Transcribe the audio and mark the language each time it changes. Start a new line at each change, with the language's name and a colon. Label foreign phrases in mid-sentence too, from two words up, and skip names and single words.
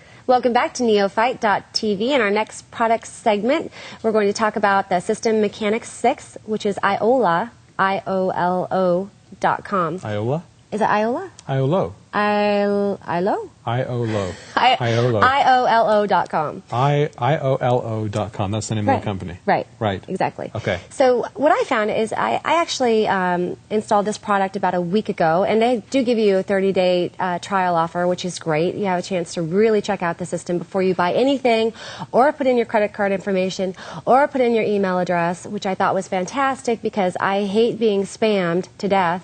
English: Welcome back to Neophyte.tv. In our next product segment, we're going to talk about the System Mechanics 6, which is Iola, IOLO.com. Iola? Is it Iola? Iolo. Iolo? Iolo. IOLO.com. IOLO.com. That's the name of the company. Right. Right. Exactly. Okay. So what I found is I actually installed this product about a week ago, and they do give you a 30-day trial offer, which is great. You have a chance to really check out the system before you buy anything, or put in your credit card information, or put in your email address, which I thought was fantastic because I hate being spammed to death.